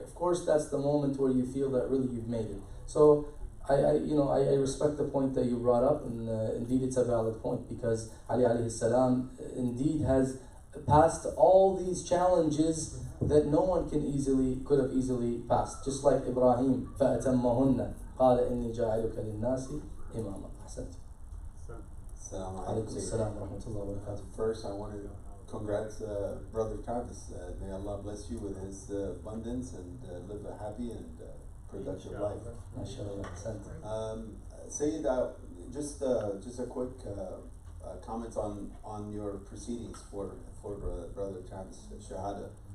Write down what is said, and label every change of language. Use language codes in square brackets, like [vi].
[en] Of course, that's the moment where you feel that really you've made it. So I respect the point that you brought up, and indeed it's a valid point, because Ali alayhi salam indeed has passed all these challenges that no one could have easily passed. Just like Ibrahim, [ar] فَأَتَمَّهُنَّ قَالَ إِنِّي جَاعِلُكَ لِلنَّاسِ إِمَامًا. أحسنت. Assalamu عليكم alaikum. السلام ورحمة الله وبركاته. [en] First, I want to congrats Brother Travis. May Allah bless you with his abundance and live a happy and productive life. [ar] MashaAllah. أحسنت. [en] Sayyid, just a quick comment on your proceedings for Brother Travis Shahada.